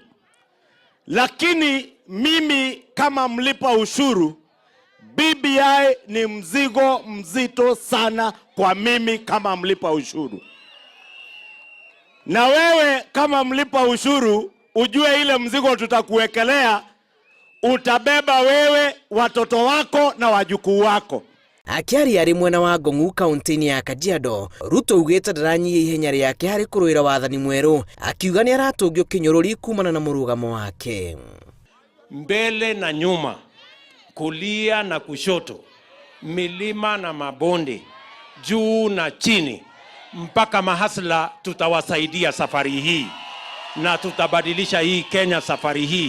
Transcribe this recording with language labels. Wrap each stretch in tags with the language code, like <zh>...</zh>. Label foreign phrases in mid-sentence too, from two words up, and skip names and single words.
<sw>Lakini mimi kama mlipa ushuru, BBI ni mzigo mzito sana kwa mimi kama mlipa ushuru. Na wewe kama mlipa ushuru, ujue ile mzigo tutakuwekelea, utabeba wewe, watoto wako na wajukuu wako.</sw> <ki>Akiari ari mwena wa Ngong'u kaunti-ini ya Kajiado, Ruto ugite ndaranyihia ihenya riake hari kuruira wathani mweru, akiuga ni aratungio kinyururi kumana na mũrũgamo wake.</ki> <sw>Mbele na nyuma, kulia na kushoto, milima na mabonde, juu na chini, mpaka mahasla tutawasaidia safari hii na tutabadilisha hii Kenya safari hii.</sw>